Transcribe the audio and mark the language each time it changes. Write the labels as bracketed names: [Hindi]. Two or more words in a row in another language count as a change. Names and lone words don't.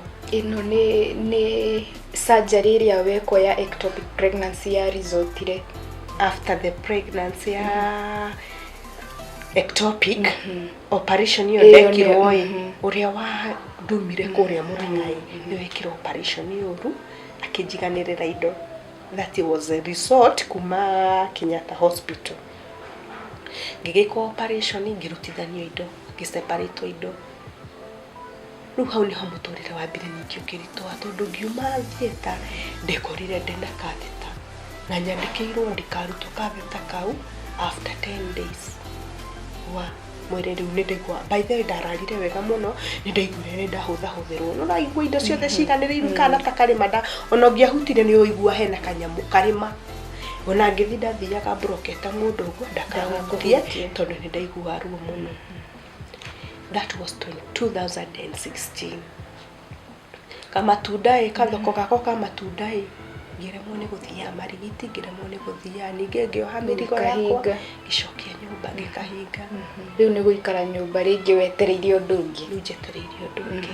[Kikuyu] ĩno nĩ surgery ĩrĩa wekwo ya [English] ectopic pregnancy [Kikuyu] ya resultire [English] after the pregnancy [Kikuyu] ya [English] ectopic operation [Kikuyu] ĩyo ndekirwo ũrĩa wa ndumire kũrĩa mũrang'ai nĩ wekirwo operation ĩyo akĩnjiganĩrĩra indo [English] that was a resort [Kikuyu] kuma Kenyatta Hospital ngĩgĩkwo operation ngĩrutithanio indo ngĩseparatwo indo rĩu hau nĩho mũtũrĩre wambire ningĩ ũkĩritũha tondũ ngiuma theater ndekorire ndĩna katheta na nyandĩkĩirwo ndikarutwo katheta kau [English] after 10 days [Kikuyu] mwĩrĩ rĩu nĩ ndaigua [English] by the way [Kikuyu] ndararire wega mũno nĩ ndaiguire nĩ ndahũthahũthĩrwo no naigua indo ciothe ciiganĩrĩiru kana ta karĩma ona ũngĩahutire nĩ ũigua hena kanyamũ karĩma ona ngithi ndathiaga broketa mundu uguo ndakahutie tondu ni ndaigua ruo muno. [English] That was 2016. [Kikuyu] Kamatunda kathoko gako kamatunda ngiremwo ni guthia marigiti, ngiremwo ni guthia ninge ngioha mirigo yakwa gicokia nyumba ngikahinga. Riu ni guikara nyumba ringi wetereire undu ungi. Riu njetereire undu ungi.